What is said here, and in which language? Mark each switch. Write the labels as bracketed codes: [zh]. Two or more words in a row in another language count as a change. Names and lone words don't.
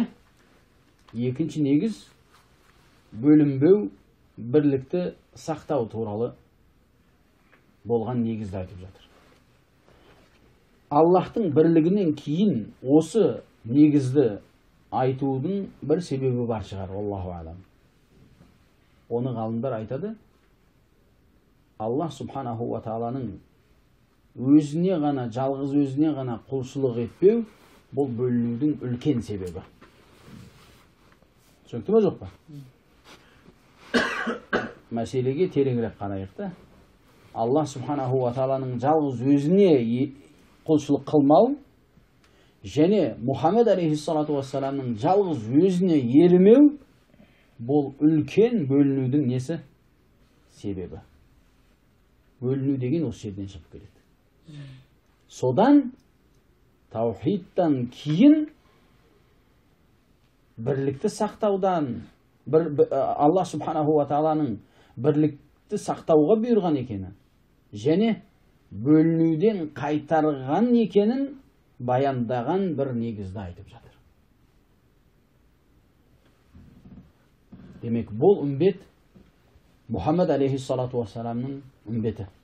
[kk] Екінші негіз бөлінбеу, бірлікті сақтау туралы болған негізді айтып жатыр. Аллахтың бірлігінен кейін осы негізді айтудың бір себебі бар шығар, [ar] الله أعلم. [kk] Оны ғалымдар айтады, Аллах [ar] سبحانه وتعالى [kk] өзіне ғана, жалғыз өзіне ғана құлшылық етпеу, бұл бөлінудің үлкен себебі. Түсінікті ме, жоқ па? Мәселеге тереңірек қарайық та. Аллах [ar] سبحانه وتعالى [kk] жалғыз өзіне құлшылық қылмау және Мұхаммед [ar] عليه الصلاة والسلام [kk] жалғыз өзіне ермеу, бұл үлкен бөлінудің несі? Себебі. Бөліну деген осы жерден шығып келеді. Содан таухидтан кейін бірлікті сақтаудан, Аллах [ar] سبحانه وتعالى [kk] бірлікті сақтауға бұйырған екені және бөлінуден қайтарған екенін баяндаған бір негізді айтып жатыр. Демек, бұл үмбет Мұхаммед [ar] عليه الصلاة والسلام [kk] үмбеті.